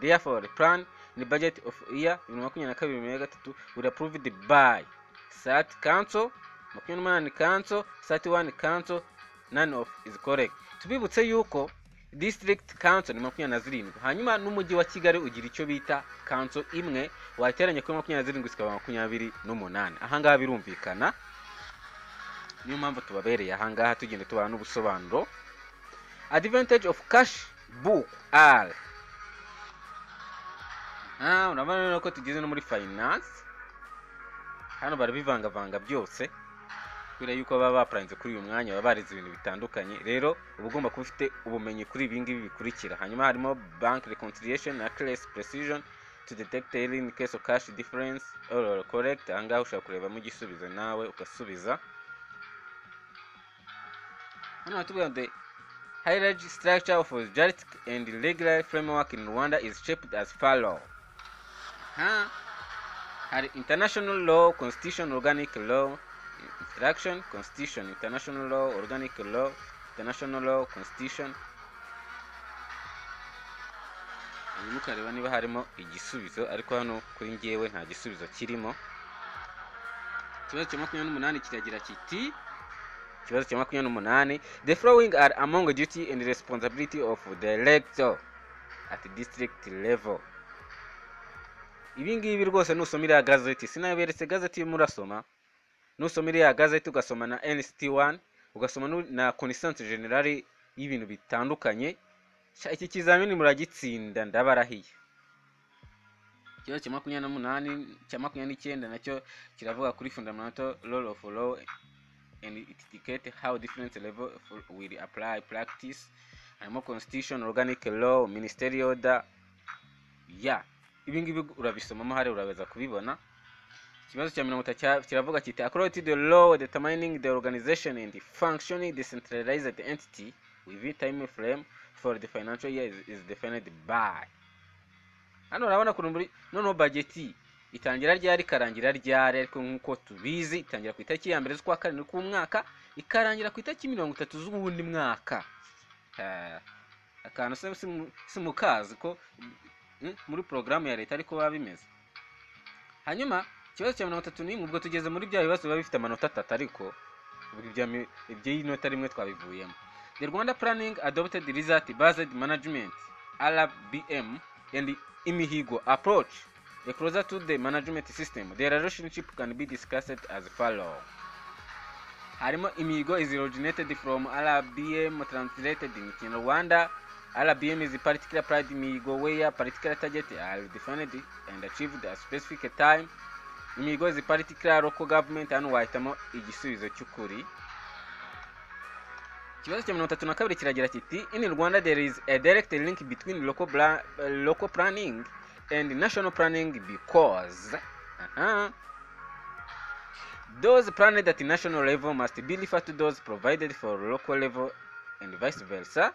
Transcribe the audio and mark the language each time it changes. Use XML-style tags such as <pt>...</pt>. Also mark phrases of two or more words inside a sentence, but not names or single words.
<en>Therefore, the plan and the budget of year 2022 will approved by SAT council, 28 council, 31 council, none of is correct.</en> <rw>Tubibutse yuko</rw> <en>district council</en> <rw>ni 27, hanyuma n'umujyi wa Kigali ugira icyo bita council imwe, wateranya kuri 27 zikaba 28. Ahangaha birumvikana, niyo mpamvu tubabereye ahangaha tugende tubana n'ubusobanuro.</rw> <en>Advantage of cash book are</en> <rw>urabona ko tugeze no muri finance, hano barabivanga byose kubera yuko baba baplaninze kuri uyu mwanya, baba barize ibintu bitandukanye. Rero uba ugomba kuba ufite ubumenyi kuri ibi ngibi bikurikira. Hanyuma harimo</rw> <en>bank reconciliation, accuracy, precision to detect error in case of cash difference or correct.</en> <rw>Ahangaha ushobora kureba mu gisubizo nawe ugasubiza. Hano hatubwira ngo</rw> <en>hierarchy structure of juridic and legal framework in Rwanda is shaped as follow. Hari international law, constitution, organic law, instruction, constitution, international law, organic law, international law, constitution.</en> <rw>Mukareba niba harimo igisubizo, ariko hano kuri ngewe nta gisubizo kirimo. Ikibazo cya 28 kiragira kiti Ikibazo cya 28,</rw> <en>the following are among the duty and responsibility of the elector at district level.</en> <rw>Ibi ngibi rwose nusomira ya gazeti, sinaberetse gazeti murasoma, nusomira ya gazeti ugasoma na NST1, ugasoma na</rw> <fr>connaissance generale</fr> <rw>y'ibintu bitandukanye, iki kizamini muragitsinda ndabarahiye. Ikibazo cya 28 cya 29 nacyo kiravuga kuri</rw> <en>fundamental role of law and it indicates how different level will apply practice. Harimo constitution, organic law, ministerial order.</en> <rw>Ibi ngibi urabisomamo hari urabaza kubibona. Ikibazo cya 30 kiravuga kiti</rw> <en>according to the law determining the organization and the functioning decentralized entity within time frame for the financial year is defined by.</en> <rw>Hano urabona kuri muri noneho budget itangira ryari karangira ryari, ariko nkuko tubizi itangira ku itariki ya mbere z'ukwa karindwi k'umwaka ikarangira ku itariki 30 z'ubundi mwaka. Akantu simukazi ko muri programu ya leta ariko baba bimeze. Hanyuma ikibazo cya 31 ubwo tugeze muri bya bibazo biba bifite amanota 3, ariko ibyo y'inota rimwe twabivuyemo.</rw> <en>The Rwanda planning adopted the result based management RBM and imihigo approach closer to the management system. The relationship can be discussed as follow. Harimo imihigo is originated from RBM translated in Rwanda. RBM is a particular pride imihigo where particular targets are defined and achieved at a specific time. Imihigo is a particular local government and</en> <rw>wahitamo igisubizo cy'ukuri. Ikibazo cya 32 kiragira kiti</rw> <en>in Rwanda there is a direct link between local planning and national planning because Those planned at national level must be referred to those provided for local level and vice versa.</en>